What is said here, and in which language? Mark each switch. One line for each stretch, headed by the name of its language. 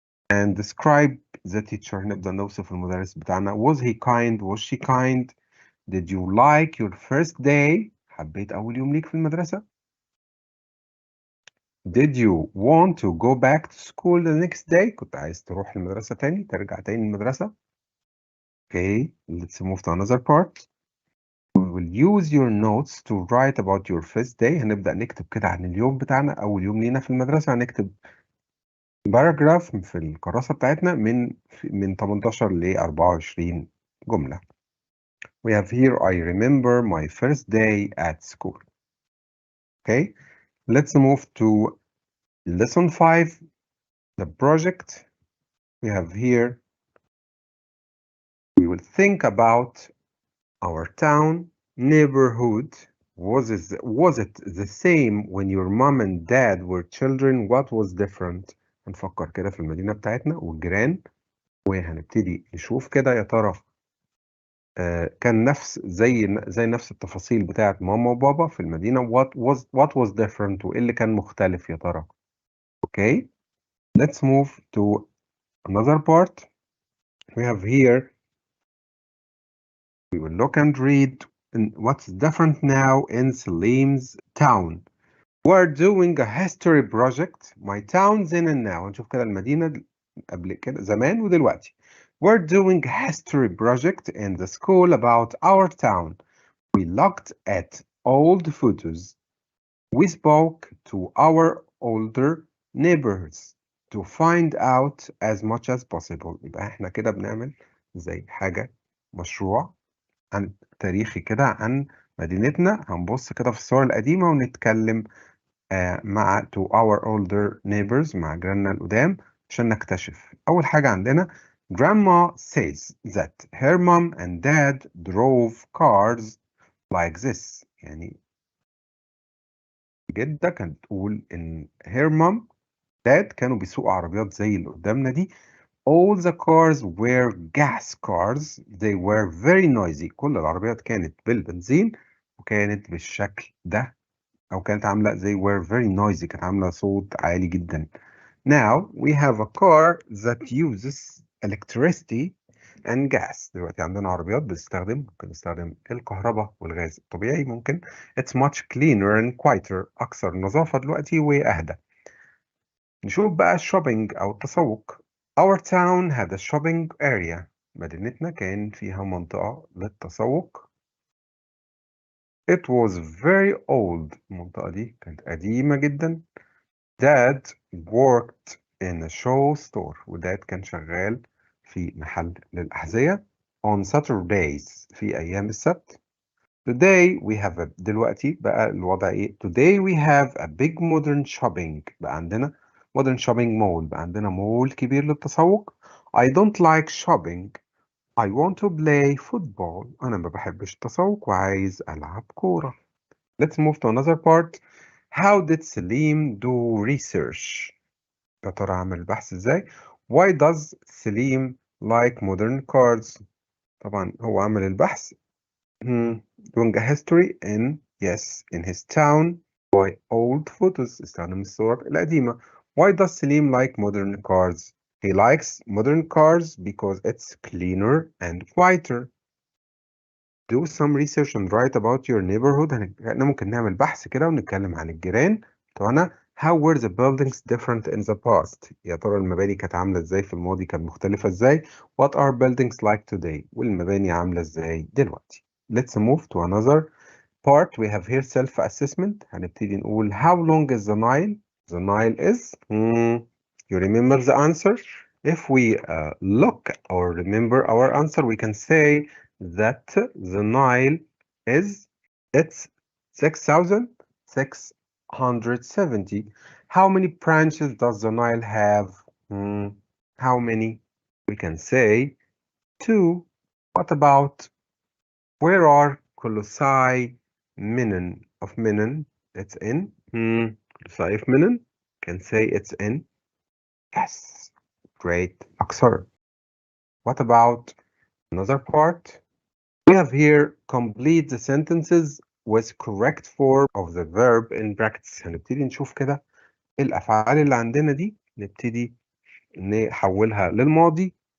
English: And describe the teacher.
Arabic: نبدأ نوصف المدرس بتاعنا.
English: Was he kind? Was she kind? Did you like your first day?
Arabic: حبيت أول يوم ليك في المدرسة؟
English: Did you want to go back to school the next day?
Arabic: كنت عايز تروح المدرسة تاني، ترجع تاني المدرسة.
English: Okay, let's move to another part. We will use your notes to write about your first day.
Arabic: هنبدأ نكتب كده عن اليوم بتاعنا، أول يوم لينا في المدرسة. هنكتب باراجراف في الكراسة بتاعتنا من 18 ل 24 جملة.
English: We have here, I remember my first day at school. Okay, let's move to lesson 5, the project. We have here, we will think about our town, neighborhood. Was it the same when your mom and dad were children? What was different?
Arabic: هنفكر كده في المدينة بتاعتنا والجيران، وهنبتدي نشوف كده يا ترى كان زي نفس التفاصيل بتاعت ماما وبابا في المدينة.
English: what was different
Arabic: وإيه اللي كان مختلف يا ترى.
English: Okay, let's move to another part. We have here, we will look and read what's different now in Salim's town. We're doing a history project. My town's in and now.
Arabic: نشوف كده المدينة قبل كده زمان ودلوقتي.
English: We're doing a history project in the school about our town. We looked at old photos. We spoke to our older neighbors to find out as much as possible.
Arabic: يبقى احنا كده بنعمل زي حاجة مشروع عن تاريخي كده عن مدينتنا. هنبص كده في الصور القديمة ونتكلم مع
English: to our older neighbors،
Arabic: مع جيراننا القدام عشان نكتشف. أول حاجة عندنا
English: Grandma says that her mom and dad drove cars like this.
Arabic: يعني جدة كانت تقول إن
English: her mom dad
Arabic: كانوا بيسوقوا عربيات زي اللي قدامنا دي.
English: All the cars were gas cars. They were very noisy.
Arabic: كل العربيات كانت بالبنزين وكانت بالشكل ده، أو كانت عاملة زي
English: were very noisy،
Arabic: كانت عاملة صوت عالي جدا.
English: Now we have a car that uses electricity and gas.
Arabic: دلوقتي عندنا عربيات ممكن نستخدم الكهرباء والغاز الطبيعي.
English: ممكن it's much cleaner and quieter.
Arabic: أكثر نظافة دلوقتي وأهدى. نشوف بقى shopping أو التسوق.
English: Our town had a shopping area.
Arabic: مدينتنا كان فيها منطقة للتسوق.
English: It was very old.
Arabic: المنطقة دي كانت قديمة جدا.
English: Dad worked in a show store.
Arabic: وداد كان شغال في محل للأحذية.
English: On Saturdays.
Arabic: في أيام السبت.
English: Today we have a
Arabic: دلوقتي بقى الوضع إيه؟
English: Today we have a big modern shopping.
Arabic: بقى عندنا
English: modern shopping mall.
Arabic: بقى عندنا مول كبير للتسوق.
English: I don't like shopping. I want to play football.
Arabic: أنا ما بحبش التسوق وعايز ألعب كورة.
English: Let's move to another part. How did Salim do research?
Arabic: يا ترى عمل البحث ازاي؟
English: Why does Salim like modern cars?
Arabic: طبعا هو عمل البحث
English: doing a history in his town by old photos.
Arabic: استخدم الصور القديمة.
English: Why does Salim like modern cars? He likes modern cars because it's cleaner and quieter. Do some research and write about your neighborhood.
Arabic: احنا ممكن نعمل بحث كده ونتكلم عن الجيران بتوعنا.
English: How were the buildings different in the past?
Arabic: يا ترى المباني كانت عاملة ازاي في الماضي، كانت مختلفة ازاي؟
English: What are buildings like today?
Arabic: والمباني عاملة ازاي دلوقتي؟
English: Let's move to another part. We have here self-assessment.
Arabic: هنبتدي نقول
English: how long is the Nile? The Nile is you remember the answer? If we look or remember our answer, we can say that the Nile is, it's 6,670. How many branches does the Nile have? How many? We can say 2. What about, where are colossi minen of minen, it's in. Colossi of minen, can say it's in. Yes, great, أكثر. What about another part? We have here complete the sentences with correct form of the verb in brackets.
Arabic: هنبتدي نشوف كده الأفعال اللي عندنا دي نبتدي نحولها للماضي.